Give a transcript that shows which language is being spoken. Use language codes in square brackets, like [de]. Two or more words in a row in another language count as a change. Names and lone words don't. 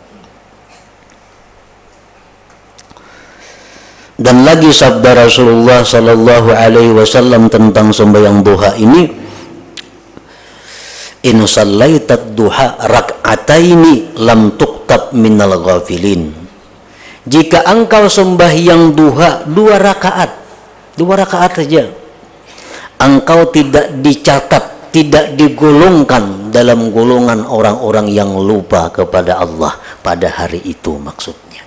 [id] Dan lagi sabda Rasulullah [ar] صلى الله عليه وسلم [id] tentang sembahyang duha ini, [ar] إن صليت الضحى ركعتين لم تكتب من الغافلين. [id] Jika engkau sembahyang duha 2 rakaat saja, engkau tidak dicatat, tidak digolongkan dalam golongan orang-orang yang lupa kepada Allah pada hari itu maksudnya.